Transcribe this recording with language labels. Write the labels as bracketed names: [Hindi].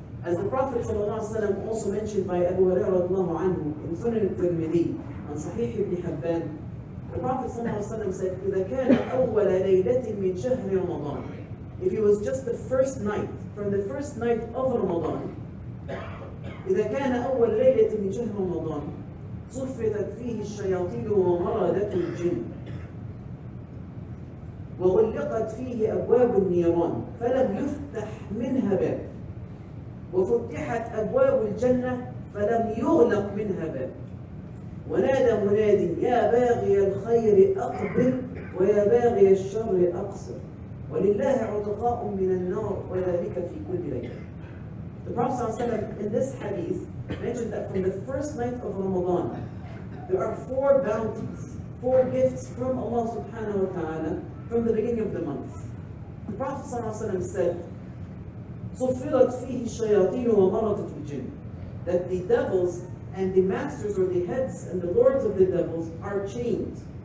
[English] As the Prophet ﷺ also mentioned by Abu Hurairah radiallahu anhu in Sunan al-Tirmidhi and Sahih ibn Hibban, the Prophet ﷺ said, [Arabic] إِذَا كَانَ أَوَّلَ لَيْلَةٍ مِنْ شَهْرِ رَمَضَانِ. [English] If it was just the first night, from the first night of Ramadan, [Arabic] إِذَا كَانَ أَوَّلَ لَيْلَةٍ مِنْ شَهْرِ رَمَضَانِ صفدت فيه الشياطين ومردة الجن وغلقت فيه أبواب النيران فلم يفتح منها باب وفتحت أبواب الجنة فلم يغلق منها باب ونادى مناد يا باغي الخير أقبل ويا باغي الشر أقصر ولله عتقاء من النار وذلك في كل ليلة. [English] The Prophet ﷺ in this hadith mentioned that from the first night of Ramadan there are 4 bounties, 4 gifts from Allah subhanahu wa ta'ala from the beginning of the month. The Prophet ﷺ said [Arabic] صفرت فيه الشياطين ومرضت الجن, [English] that the devils and the masters or the heads and the lords of the devils are chained.